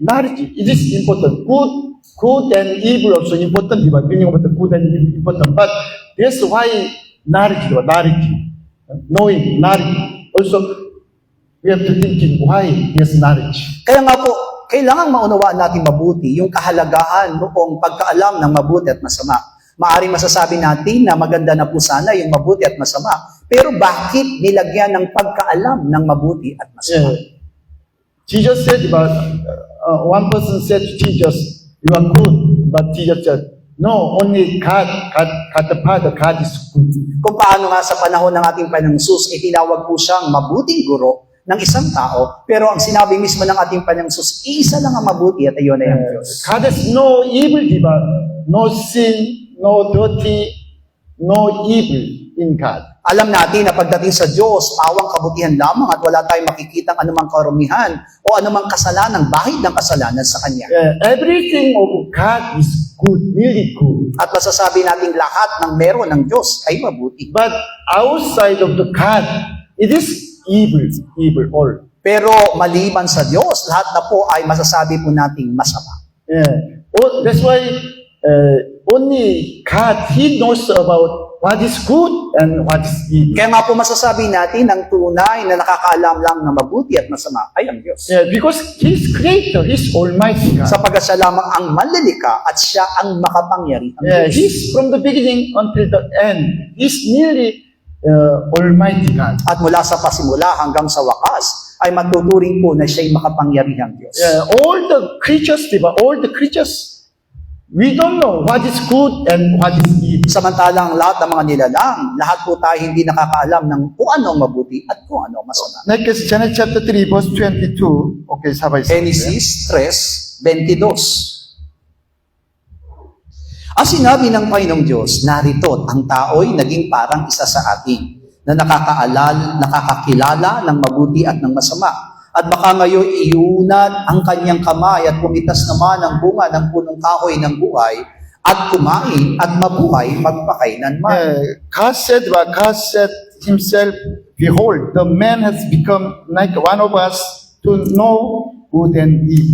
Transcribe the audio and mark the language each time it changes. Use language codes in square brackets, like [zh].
[en] Knowledge, it is important. Good and evil also important, di ba? Meaning of the good and evil important. But that's why knowledge, di ba? Knowledge. Knowing, knowledge. Also, we have to thinking why there's knowledge. [tl] Kaya nga po, kailangang maunawaan natin mabuti yung kahalagahan noong pagkaalam ng mabuti at masama. Maaring masasabi natin na maganda na po sana yung mabuti at masama. Pero bakit nilagyan ng pagkaalam ng mabuti at masama? [en] Yeah. Jesus said, one person said to Jesus, you are good. But Jesus said, no, only God the Father, God is good. [tl] Kung paano nga sa panahon ng ating Panginoong Hesus, itinawag po siyang mabuting guro ng isang tao, pero ang sinabi mismo ng ating Panginoong Hesus, isa lang ang mabuti at ayon ay ang Diyos. [en] God has no evil, di ba? No sin, no dirty, no evil in God. [tl] Alam natin na pagdating sa Diyos, pawang kabutihan lamang at wala tayong makikitang anumang karumihan o anumang kasalanan, bahid ng kasalanan sa Kanya. [en] Everything of God is good, really good. [tl] At masasabi natin lahat ng meron ng Diyos ay mabuti. [en] But outside of the God, it is evil all. [tl] Pero maliban sa Diyos, lahat na po ay masasabi po nating masama. [en] That's why only God, He knows about what is good and what is evil. [tl] Kaya nga po masasabi natin ang tunay na nakakaalam lang ng mabuti at masama ay ang Diyos. [en] Because He's Creator, He's Almighty God. [tl] Sapagkat siya lamang ang manlilikha at siya ang makapangyarihang Diyos. [en] He's from the beginning until the end. He's nearly Almighty God. [tl] At mula sa pasimula hanggang sa wakas, ay matuturing po na siya'y makapangyarihang Diyos. [en] All the creatures, diba? All the creatures, we don't know what is good and what is evil. [tl] Samantalang lahat ng mga nilalang, lahat po tayo hindi nakakaalam ng kung ano ang mabuti at kung ano ang masama. [en] Next, Genesis chapter 3, verse 22. Okay, [tl] sabay. [en] Genesis 3:22. [tl] Ang sinabi ng Panginoong Diyos, narito ang tao'y naging parang isa sa atin, na nakakakilala ng mabuti at ng masama. At baka ngayon iunat ang kanyang kamay at pumitas naman ang bunga ng punong kahoy ng buhay at kumain at mabuhay magpakailanman. [en] God said himself, behold, the man has become like one of us to know good and evil.